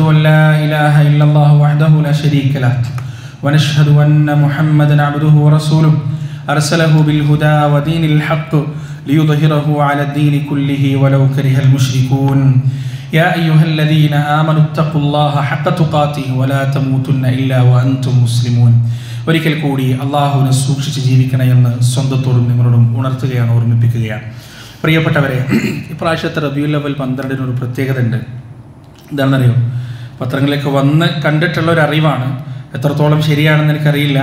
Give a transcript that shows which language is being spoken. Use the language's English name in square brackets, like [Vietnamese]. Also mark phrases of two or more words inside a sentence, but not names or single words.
[Arabic] أن لا إله إلا الله وحده لا شريك له ونشهد أن محمدا عبده ورسوله أرسله بالهدى ودين الحق ليظهره على الدين كله ولو كره المشركون يا أيها الذين آمنوا اتقوا الله حق تقاته ولا تموتن إلا وأنتم مسلمون. [Malayalam] ഒരിക്കൽ കൂടി അള്ളാഹുവിനെ സൂക്ഷിച്ച് ജീവിക്കണമെന്ന് സ്വന്തത്തോടും നിങ്ങളോടും ഉണർത്തുകയാണ്, ഓർമ്മിപ്പിക്കുകയാണ്. പ്രിയപ്പെട്ടവരെ, ഇപ്രാവശ്യത്തെ റബീഉൽ അവ്വൽ 12 ഒരു പ്രത്യേകത ഉണ്ട്. എന്താണെന്നറിയോ? പത്രങ്ങളിലേക്ക് വന്ന് കണ്ടിട്ടുള്ള ഒരു അറിവാണ്, എത്രത്തോളം ശരിയാണെന്ന് എനിക്കറിയില്ല.